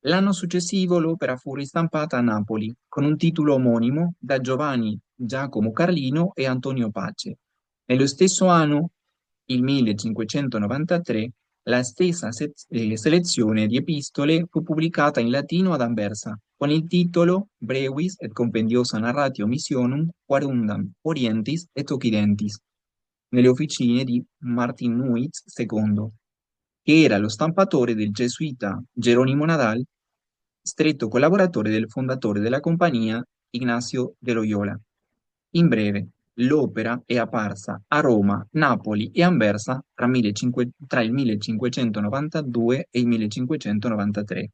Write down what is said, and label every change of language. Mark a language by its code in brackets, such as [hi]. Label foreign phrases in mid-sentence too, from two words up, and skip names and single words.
[it] L'anno successivo l'opera fu ristampata a Napoli con un titolo omonimo da Giovanni Giacomo Carlino e Antonio Pace. Nello stesso anno, il 1593, la stessa selezione di epistole fu pubblicata in latino ad Anversa con il titolo Brevis et Compendiosa Narratio Missionum Quarundam Orientis et Occidentis, nelle officine di Martin Nuitz II, che era lo stampatore del gesuita Geronimo Nadal, stretto collaboratore del fondatore della compagnia Ignacio de Loyola. In breve, l'opera è apparsa a Roma, Napoli e Anversa tra il 1592 e il 1593.